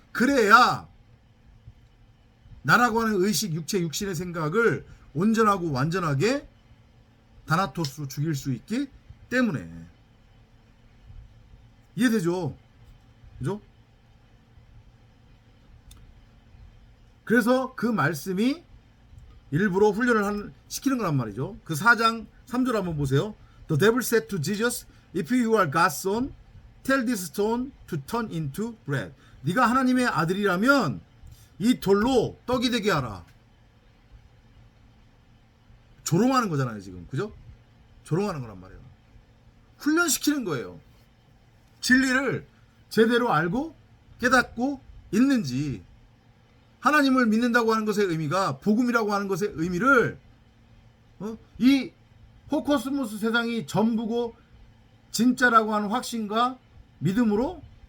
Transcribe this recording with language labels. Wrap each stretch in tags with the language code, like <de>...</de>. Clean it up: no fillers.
<ko>그래야 나라고 하는 의식, 육체, 육신의 생각을 온전하고 완전하게 다나토스로 죽일 수 있기 때문에. 이해되죠? 그죠? 그래서 그 말씀이 일부러 훈련을 시키는 거란 말이죠. 그 4장 3절 한번 보세요.</ko> <en>The devil said to Jesus, If you are God's son, tell this stone to turn into bread.</en> <ko>네가 하나님의 아들이라면 이 돌로 떡이 되게 하라. 조롱하는 거잖아요 지금. 그죠? 조롱하는 거란 말이에요. 훈련시키는 거예요. 진리를 제대로 알고 깨닫고 있는지, 하나님을 믿는다고 하는 것의 의미가, 복음이라고 하는 것의 의미를 이 호코스모스 세상이 전부고 진짜라고 하는 확신과 믿음으로</ko>